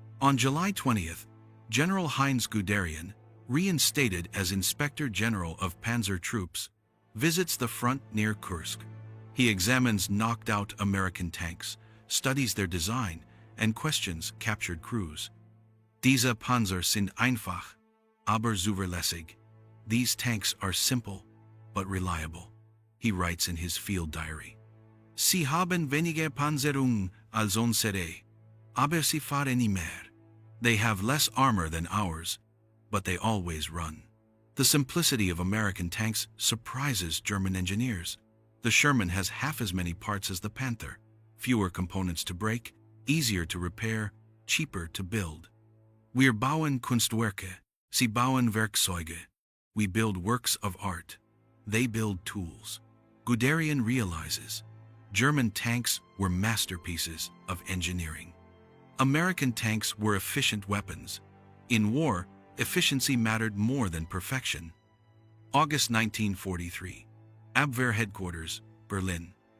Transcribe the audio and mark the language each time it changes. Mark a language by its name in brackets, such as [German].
[English] On July 20th, General Heinz Guderian, reinstated as Inspector General of Panzer Troops, visits the front near Kursk. He examines knocked-out American tanks, studies their design, and questions captured crews. [German] Diese Panzer sind einfach, aber zuverlässig. [English] These tanks are simple, but reliable, he writes in his field diary. [German] Sie haben weniger Panzerung als unsere, aber sie fahren nie mehr. [English] They have less armor than ours, but they always run. The simplicity of American tanks surprises German engineers. The Sherman has half as many parts as the Panther, fewer components to break, easier to repair, cheaper to build. [German] Wir bauen Kunstwerke, sie bauen Werkzeuge. [English] We build works of art. They build tools. Guderian realizes German tanks were masterpieces of engineering. American tanks were efficient weapons. In war, efficiency mattered more than perfection. August 1943. Abwehr Headquarters, Berlin.